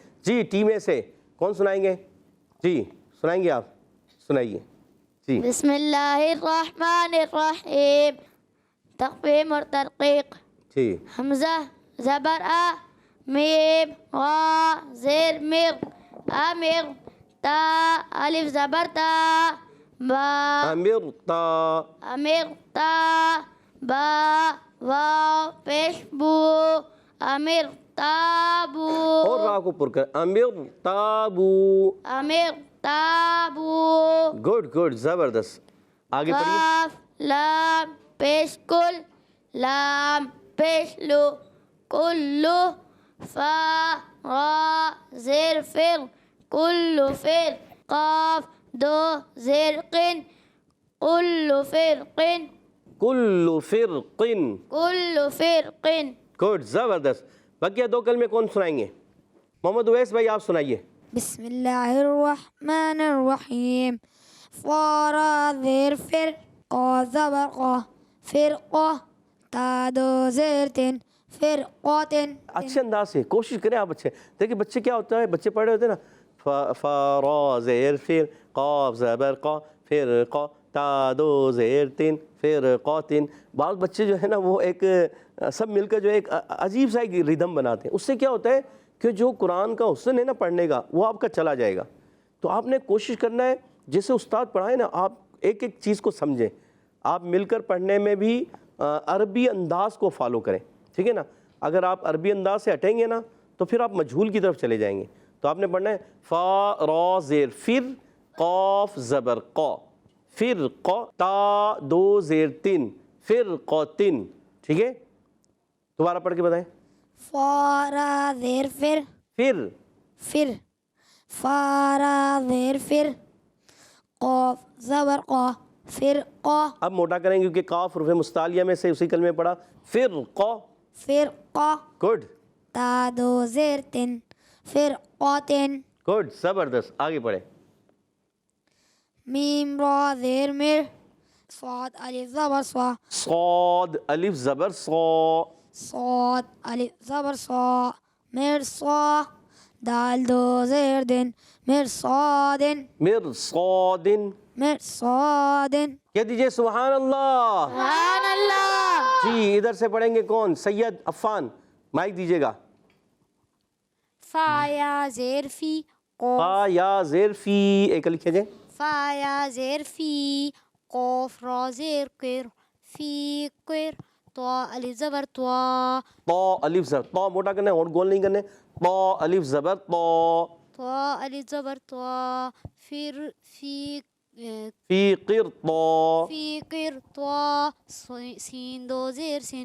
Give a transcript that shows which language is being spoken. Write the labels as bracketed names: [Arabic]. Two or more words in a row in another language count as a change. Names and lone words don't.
[Urdu] جی ٹیم اے سے کون سنائیں گے؟ جی سنائیں گے آپ، سنائیے. جی [Arabic] بسم اللہ الرحمن الرحیم. [Urdu] تخفیف اور ترقیق. جی حمزہ زبر آ، میم غا زیر مر، امر تا الف زبر تا، با امرتا امر تا، با واو پیش بو، امر تابو اور را کو پر کر. امرتابو. امر تابو. [English] good good [Urdu] زبردست. آگے پڑھیے. کاف لام پیش کل، لام پیش لو، کلو، فا غا زیر فر، کلو فر، قاف دو زیر قن، کلو فر قن، کل فرق. کلو فر قن. گڈ زبردست. بقیہ دو کلمے کون سنائیں گے؟ محمد اویس بھائی آپ سنائیے. [Arabic] بسم اللہ الرحمن الرحیم. [Urdu] فارا زیر فر قا زبر قا فرقہ تا دو زیر تن فرقاتن. اچھے انداز سے کوشش کریں آپ. اچھے دیکھیں بچے کیا ہوتا ہے، بچے پڑھ رہے ہوتے ہیں نا، فا را زیر فر قاف زبر قا فرقہ تا دو زیر تن فرقاتن. بعض بچے جو ہے نا وہ ایک سب مل کر جو ایک عجیب سا ایک ردھم بناتے ہیں. اس سے کیا ہوتا ہے کہ جو قرآن کا حسن ہے نا پڑھنے کا، وہ آپ کا چلا جائے گا. تو آپ نے کوشش کرنا ہے جیسے استاد پڑھائے نا، آپ ایک ایک چیز کو سمجھیں. آپ مل کر پڑھنے میں بھی عربی انداز کو فالو کریں، ٹھیک ہے نا. اگر آپ عربی انداز سے ہٹیں گے نا تو پھر آپ مجہول کی طرف چلے جائیں گے. تو آپ نے پڑھنا ہے فا را زیر فر قاف زبر قا فرقہ تا دو زیر تن فرقاتن. ٹھیک ہے، دوبارہ پڑھ کے بتائیں. فارا زیر فر پھر فر، فارا زیر فر قاف زبر قا فرقہ، اب موٹا کریں کیونکہ کاف حروف مستعلیہ میں سے اسی کلمے پڑھا. فرقہ. فرقہ گڈ تا دو زیر تن فرقاتن. گڈ زبردست. آگے پڑھیں. میم را زیر مر صاد ألف زبر صا صاد الف زبر صا. صاد ألف زبر صا مرصا دال دو زير دن مرصاد مرصاد. مرصاد کہہ دیجئے [Arabic] سبحان اللہ. سبحان اللہ. [Urdu] جی ادھر سے پڑھیں گے کون؟ سید عفان مائک دیجیے گا. فا یا زیر فی قوف. فا یا زیر فی ایک لکھے جائیں. فا یا زیر فی قوف را زیر قر فی قر تو الف زبر تو تو الف زبر تو موٹا کرنا ہے اور گول نہیں کرنے. تو الف زبر تو. تو الف زبر تو پھر فی فی قر تو. فی قر تو سین دو زیر سن